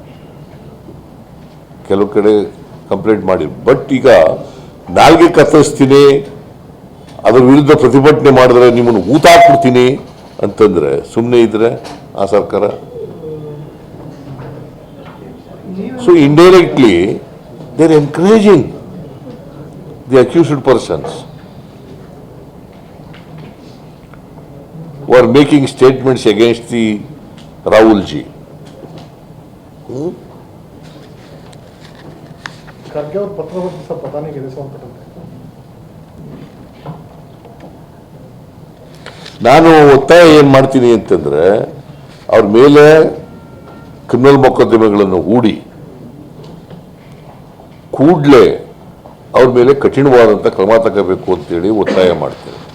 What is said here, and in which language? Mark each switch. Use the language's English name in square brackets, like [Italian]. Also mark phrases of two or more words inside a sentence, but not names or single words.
[Kannada] ಕೆಲವು ಕಡೆ ಕಂಪ್ಲೇಂಟ್ ಮಾಡಿ, ಬಟ್ ಈಗ ನಾಲ್ಗೆ ಕತ್ತರಿಸ್ತೀನಿ, ಅದ್ರ ವಿರುದ್ಧ ಪ್ರತಿಭಟನೆ ಮಾಡಿದ್ರೆ ನಿಮ್ಮನ್ನು ಊತ ಹಾಕ್ಬಿಡ್ತೀನಿ ಅಂತಂದ್ರೆ ಸುಮ್ಮನೆ ಇದ್ರೆ ಆ ಸರ್ಕಾರ. [English] So indirectly they are encouraging the accused persons who are making statements against the Rahul ji. [Hindi] खड़गे और पत्र सब पता नहीं कैसे सॉल्व करते हैं. [Kannada] ನಾನು ಒತ್ತಾಯ ಏನು ಮಾಡ್ತೀನಿ ಅಂತಂದ್ರೆ, ಅವ್ರ ಮೇಲೆ ಕ್ರಿಮಿನಲ್ ಮೊಕದ್ದಮೆಗಳನ್ನು ಹೂಡಿ ಕೂಡಲೇ ಅವ್ರ ಮೇಲೆ ಕಠಿಣವಾದಂಥ ಕ್ರಮ ತಗೋಬೇಕು ಅಂತೇಳಿ ಒತ್ತಾಯ ಮಾಡ್ತೇನೆ.